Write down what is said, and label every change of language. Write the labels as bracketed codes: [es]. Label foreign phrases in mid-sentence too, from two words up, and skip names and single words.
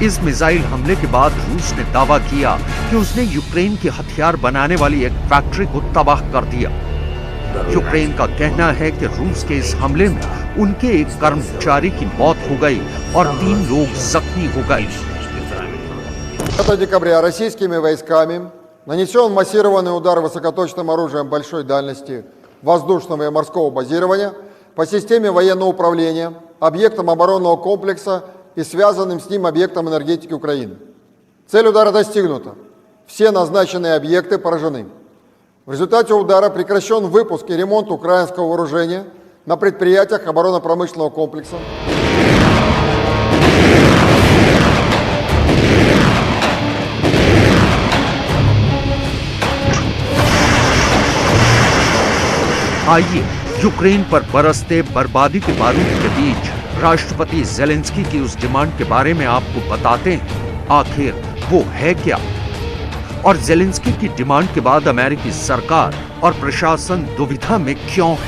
[hi] इस मिसाइल हमले के बाद रूस ने दावा किया कि उसने यूक्रेन के हथियार बनाने वाली एक फैक्ट्री को तबाह कर दिया। यूक्रेन का कहना है कि रूस के इस हमले में उनके एक कर्मचारी की मौत हो गई और 3 लोग जख्मी हो गए। [ru] 5 декабря российскими войсками нанесен массированный удар высокоточным оружием большой дальности воздушного и морского базирования по системе военного управления, объектам оборонного комплекса и связанным с ним объектам энергетики Украины. Цель удара достигнута. Все назначенные объекты поражены. В результате удара прекращен выпуск и ремонт украинского вооружения на предприятиях оборонно-промышленного комплекса. [hi] आइए यूक्रेन पर बरसते बर्बादी के बारूद के बीच राष्ट्रपति ज़ेलेंस्की की उस डिमांड के बारे में आपको बताते हैं, आखिर वो है क्या और ज़ेलेंस्की की डिमांड के बाद अमेरिकी सरकार और प्रशासन दुविधा में क्यों है।